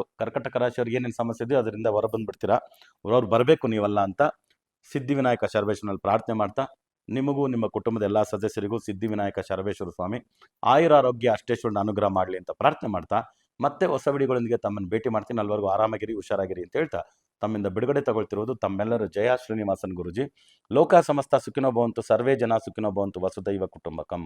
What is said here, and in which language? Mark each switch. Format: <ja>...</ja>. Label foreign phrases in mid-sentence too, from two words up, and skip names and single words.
<kn>ಕರ್ಕಟಕ ರಾಶಿಯವ್ರಿಗೆ ಏನೇನು ಸಮಸ್ಯೆ ಇದೆಯೋ ಅದರಿಂದ ಹೊರ ಬಂದುಬಿಡ್ತೀರಾ. ಅವ್ರು ಬರಬೇಕು ನೀವಲ್ಲ ಅಂತ ಸಿದ್ಧಿವಿನಾಯಕ ಶರಬೇಶ್ವರನಲ್ಲಿ ಪ್ರಾರ್ಥನೆ ಮಾಡ್ತಾ, ನಿಮಗೂ ನಿಮ್ಮ ಕುಟುಂಬದ ಎಲ್ಲ ಸದಸ್ಯರಿಗೂ ಸಿದ್ಧಿವಿನಾಯಕ ಶರಬೇಶ್ವರ ಸ್ವಾಮಿ ಆಯುರಾರೋಗ್ಯ ಅಷ್ಟೇಶ್ವರನ ಅನುಗ್ರಹ ಮಾಡಲಿ ಅಂತ ಪ್ರಾರ್ಥನೆ ಮಾಡ್ತಾ, ಮತ್ತೆ ಹೊಸ ವಿಡಿಯೋಗಳೊಂದಿಗೆ ತಮ್ಮನ್ನು ಭೇಟಿ ಮಾಡ್ತೀನಿ. ಅಲ್ಲಿವರೆಗೂ ಆರಾಮಾಗಿರಿ, ಹುಷಾರಾಗಿರಿ ಅಂತ ಹೇಳ್ತಾ ತಮ್ಮಿಂದ ಬಿಡುಗಡೆ ತಗೊಳ್ತಿರೋದು ತಮ್ಮೆಲ್ಲರ ಜಯ ಶ್ರೀನಿವಾಸನ್ ಗುರುಜಿ.</kn> <sa>ಲೋಕ ಸಮಸ್ತ ಸುಖಿನೋ ಭವಂತು, ಸರ್ವೇ ಜನ ಸುಖಿನೋ ಭವಂತು, ವಸುದೈವ ಕುಟುಂಬಕಂ.</sa>